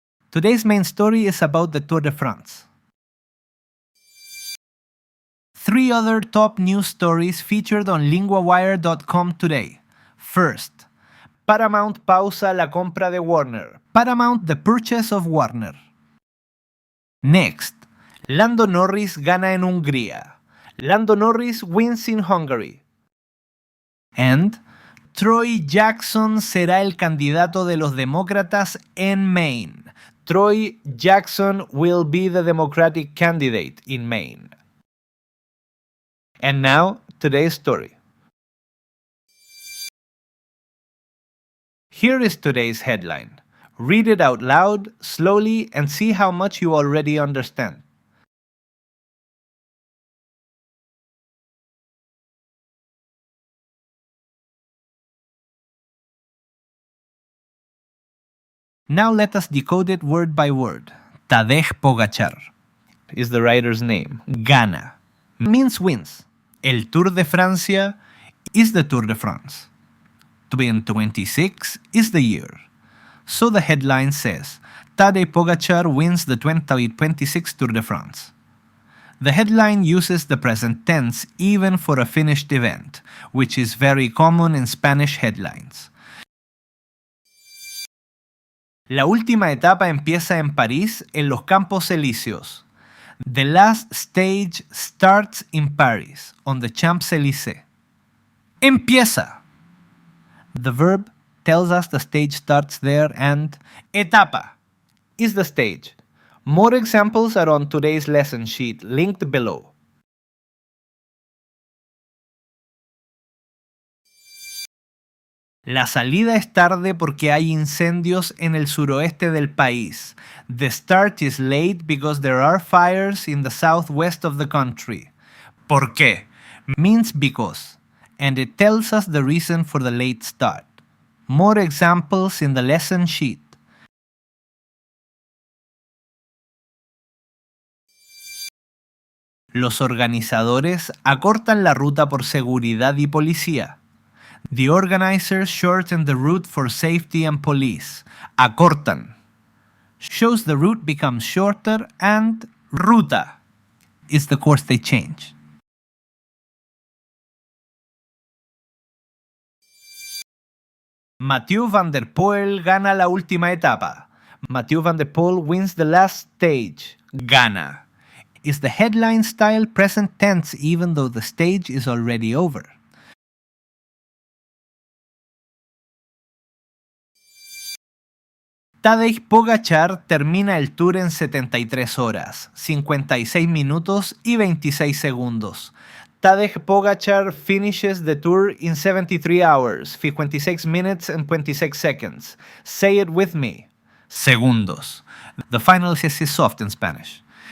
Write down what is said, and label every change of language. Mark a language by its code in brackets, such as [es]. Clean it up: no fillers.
[en] Today's main story is about the Tour de France. 3 other top news stories featured on LINGUAWIRE.com today. [es] First, Paramount pausa la compra de Warner. [en] Paramount the purchase of Warner. [es] Next, Lando Norris gana en Hungría. [en] Lando Norris wins in Hungary. [es] And Troy Jackson será el candidato de los demócratas en Maine. [en] Troy Jackson will be the Democratic candidate in Maine. And now, today's story. Here is today's headline. Read it out loud, slowly, and see how much you already understand. Now let us decode it word by word. Tadej Pogačar is the writer's name. Gana means wins. El Tour de Francia is the Tour de France. 2026 is the year. So the headline says, Tadej Pogačar wins the 2026 Tour de France. The headline uses the present tense even for a finished event, which is very common in Spanish headlines. [es] La última etapa empieza en París, en los Campos Elíseos. [en] The last stage starts in Paris, on the Champs-Élysées. Empieza. The verb tells us the stage starts there and etapa is the stage. More examples are on today's lesson sheet, linked below. [es] La salida es tarde porque hay incendios en el suroeste del país. [en] The start is late because there are fires in the southwest of the country. Porque means because, and it tells us the reason for the late start. More examples in the lesson sheet. [es] Los organizadores acortan la ruta por seguridad y policía. [en] The organizers shorten the route for safety and police. Acortan shows the route becomes shorter, and ruta is the course they change. [es] Mathieu van der Poel gana la última etapa. [en] Mathieu van der Poel wins the last stage. Gana is the headline style present tense even though the stage is already over. [es] Tadej Pogačar termina el Tour en 73 horas, 56 minutos y 26 segundos. [en] Tadej Pogačar finishes the Tour in 73 hours, 56 minutes and 26 seconds. Say it with me. Segundos. The final S is soft in Spanish.